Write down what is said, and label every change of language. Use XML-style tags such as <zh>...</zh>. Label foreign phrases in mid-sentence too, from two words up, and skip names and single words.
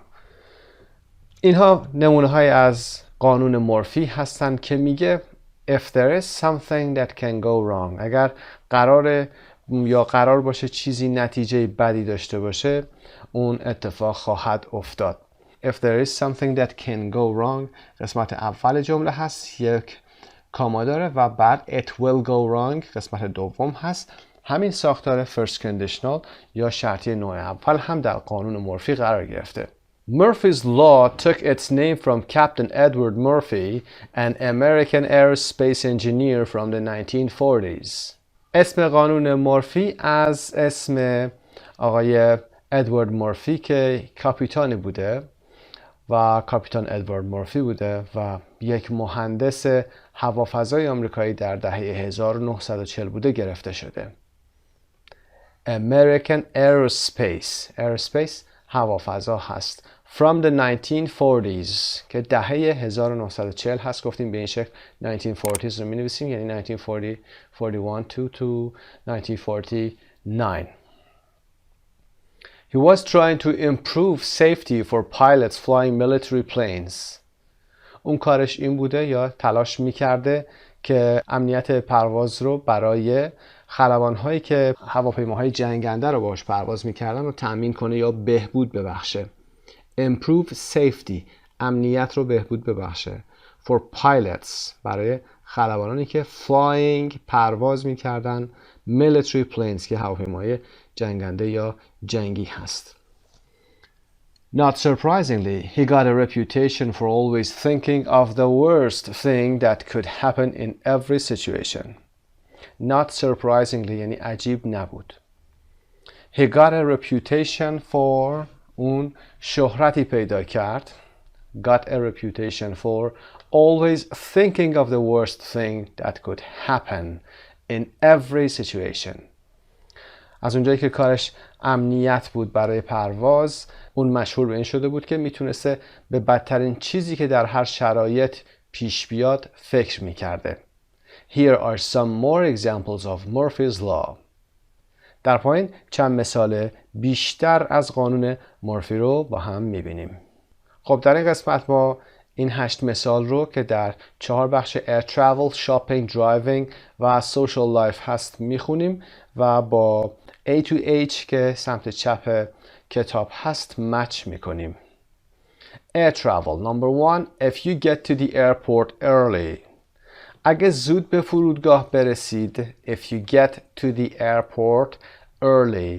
<fa>اینها نمونه های از قانون مورفی هستند که میگه</fa> <en>if there is something that can go wrong.</en> <fa>اگر قرار باشه چیزی نتیجه بدی داشته باشه اون اتفاق خواهد افتاد.</fa> <en>If there is something that can go wrong</en> <fa>قسمت اول جمله هست، یک کاما داره و بعد</fa> <en>it will go wrong</en> <fa>قسمت دوم هست. همین ساختار</fa> <en>first conditional</en> <fa>یا شرطی نوع اول هم در قانون مورفی قرار گرفته.</fa> <en>Murphy's Law took its name from Captain Edward Murphy, an American aerospace engineer from the 1940s.</en> <fa>اسم قانون مورفی از اسم آقای ادوارد مورفی که کاپیتانی بوده و کاپیتان ادوارد مورفی بوده و یک مهندس هوافضای آمریکایی در دهه 1940 بوده گرفته شده.</fa> <en>American aerospace</en> <fa>هوافضا هست.</fa> <en>From the 1940s</en> <fa>که دهه 1940 هست، گفتیم به این شکل 1940s رو می نویسیم، یعنی 1941 to 1949.</fa> <en>He was trying to improve safety for pilots flying military planes.</en> <fa>اون کارش این بوده یا تلاش میکرده که امنیت پرواز رو برای خلبان‌هایی که هواپیماهای جنگنده رو باهاش پرواز میکردن رو تأمین کنه یا بهبود ببخشه.</fa> <en>Improve safety،</en> <fa>امنیت رو بهبود ببخشه. For pilots، برای خلبانانی که flying، پرواز میکردن،</fa> <en>military planes</en> <fa>که هواپیماهای جنگنده یا جنگی هست.</fa> <en>Not surprisingly, he got a reputation for always thinking of the worst thing that could happen in every situation. Not surprisingly</en> <fa>یعنی عجیب نبود.</fa> <en>He got a reputation for،</en> <fa>اون شهرتی پیدا کرد.</fa> <en>Got a reputation for always thinking of the worst thing that could happen in every situation.</en> <fa>از اونجایی که کارش امنیت بود برای پرواز، اون مشهور به این شده بود که میتونسته به بدترین چیزی که در هر شرایط پیش بیاد فکر میکرده.</fa> <en>Here are some more examples of Murphy's Law.</en> <fa>در پایین چند مثال بیشتر از قانون مورفی رو با هم میبینیم. خب در این قسمت ما این 8 مثال رو که در 4 بخش</fa> <en>air travel, shopping, driving</en> <fa>و</fa> <en>social life</en> <fa>هست میخونیم و با A to H که سمت چپ کتاب هست مچ میکنیم.</fa> <en>Air travel. Number 1. If you get to the airport early.</en> <fa>اگه زود به فرودگاه برسید.</fa> <en>If you get to the airport early.</en>